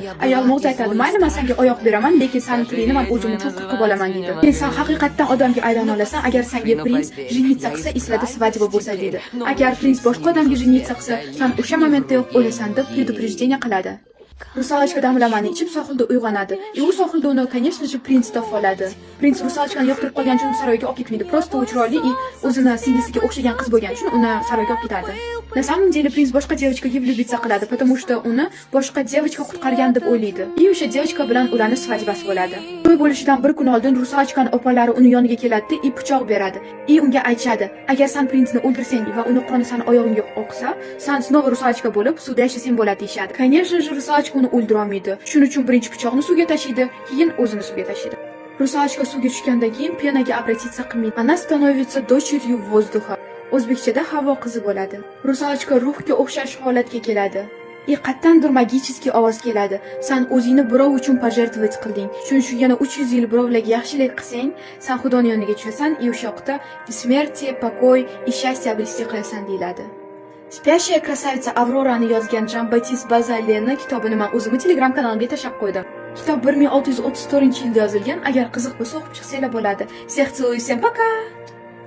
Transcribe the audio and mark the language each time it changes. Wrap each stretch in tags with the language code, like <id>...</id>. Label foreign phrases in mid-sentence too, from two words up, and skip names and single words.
<uz>Yolmog'iz aytadi: "Mayli, men senga oyoq beraman, lekin sening tilingni men o'zim uchun qilib olaman" deydi. Sen haqiqatdan odamga aylana olasan, agar senga prins жениться qilsa, eslada svadьба bo'lsa deydi. Agar prins boshqa odamga жениться qilsa, sen o'sha momentda yo'q bo'lasan deb предупреждение qiladi. Rusalochka damlamani ichib sohilda uyg'onadi. U sohilda uni,</uz> <ru>конечно же,</ru> <uz>prins topib oladi. Prins Rusalochkani yoqtirib qolgan uchun saroyga olib ketmaydi. Prosta u chiroyli и o'zini singlisiga o'xshagan qiz bo'lgani uchun uni saroyga olib ketadi.</uz> <ru>На самом деле</ru> <uz>prins boshqa девочкаga влюбиться qiladi, потому что uni boshqa девочка qutqargan deb o'ylaydi. И o'sha девочка bilan ularning svadьбасы bo'ladi. To'y bo'lishidan bir kun oldin Rusalochkaning opalari uni yoniga keladi и pichoq beradi. И unga aytadi: "Agar sen prinsni o'ldirsang va uni qoni seni oyog'ingga oqsa, sen снова Rusalochka bo'lib suvda yashasang bo'ladi" deyshadi.</uz> <ru>Конечно же,</ru> <uz>Rusalochka uni o'ldira olmaydi. Shuning uchun birinchi pichoqni suvga tashlaydi, keyin o'zini suvga tashlaydi. Rusalochka suvga tushgandan keyin penaga обратиться qilmaydi.</uz> <ru>Она становится дочерью воздуха.</ru> <uz>O'zbekchada havo qizi bo'ladi. Rusalochka ruhga o'xshash holatga keladi. Qattandir magicheskiy ovoz keladi. Sen o'zingni birov uchun пожертвовать qilding. Shuning uchun yana 300 yil birovlarga yaxshilik qilsang, sen Xudoning yoniga tushasan, и o'sha yoqda</uz> <ru>смерти, покой и счастье обрести</ru> <uz>qilasan deyiladi. Спящая красавица Avrorani yozgan Jean-Baptiste Bazaleni kitobini men o'zimning Telegram kanalimga tashlab qo'ydim. Kitob 1634-yilda yozilgan. Agar qiziq bo'lsa o'qib chiqsanglar bo'ladi.</uz> <ru>Всех целую, всем пока.</ru>